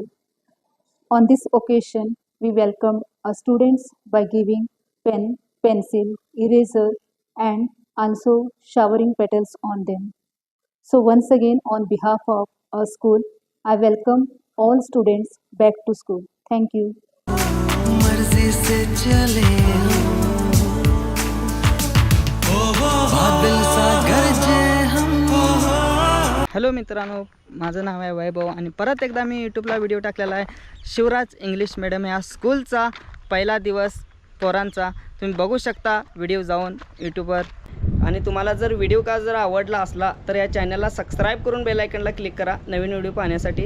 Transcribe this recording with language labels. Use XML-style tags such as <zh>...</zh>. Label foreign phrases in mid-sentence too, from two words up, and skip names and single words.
<en>On this occasion, we welcomed our students by giving pen, pencil, eraser and also showering petals on them. So once again, on behalf of our school, I welcome all students back to school. Thank you.</en> <hi>मर्जी से चले बादल सा गरजे हम.</hi> <mr>हॅलो मित्रांनो, माझं नाव आहे वैभव आणि परत एकदा मी यूट्यूबला व्हिडिओ टाकलेला आहे शिवराज इंग्लिश मीडियम या स्कूलचा पहिला दिवस पोरांचा. तुम्ही बघू शकता व्हिडिओ जाऊन यूट्यूबवर. आणि तुम्हाला जर व्हिडिओ का जर आवडला असला तर या चॅनलला सबस्क्राईब करून बेल आयकनला क्लिक करा नवीन व्हिडिओ पाहण्यासाठी.</mr>